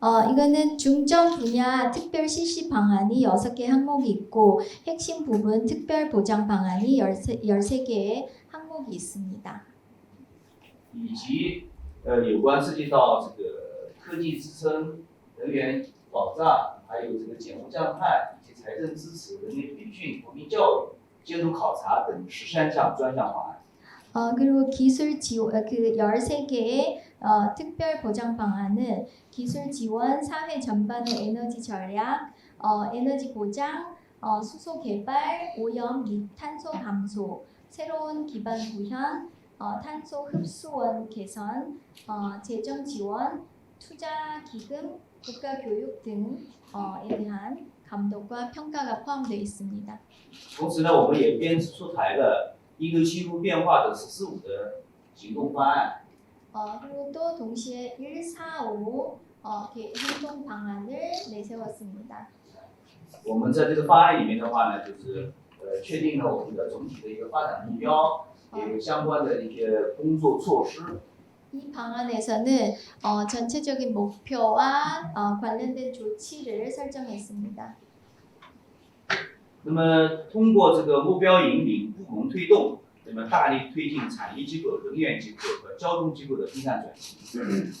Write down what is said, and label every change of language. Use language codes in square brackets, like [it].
[ko] 이거는 중점 분야 특별 실시 방안이 6개 항목이 있고 핵심 부분 특별 보장 방안이 13개의 항목이 있습니다. [zh] 以及有关涉及到这个科技支撑、能源保障，还有这个减污降碳以及财政支持、人员培训、国民教育、监督考察等13项专项方案。 [ko] 그리고 기술 지원 그 13개의 특별 보장 방안은 기술 지원, 사회 전반의 에너지 전략, 에너지 보장, 수소 개발, 오염 및 탄소 감소, 새로운 기반 구현, 탄소 흡수원 개선, 재정 지원, 투자 기금, 국가 교육 등에 대한 감독과 평가가 포함되어 있습니다. [zh] 同时呢，我们也编制出台了应对气候变化的“1045”的行动方案。 [ko] 그리고 또 동시에 145 행동 방안을 내세웠습니다. [zh] 我们在这个方案里面的话呢，就是确定了我们的总体的一个发展目标，也有相关的一些工作措施。 [ko] 이 방안에서는 전체적인 목표와 관련된 조치를 설정했습니다. [zh] 那么通过这个目标引领、部门推动，那么大力推进产业机构、能源机构和交通机构的低碳转型。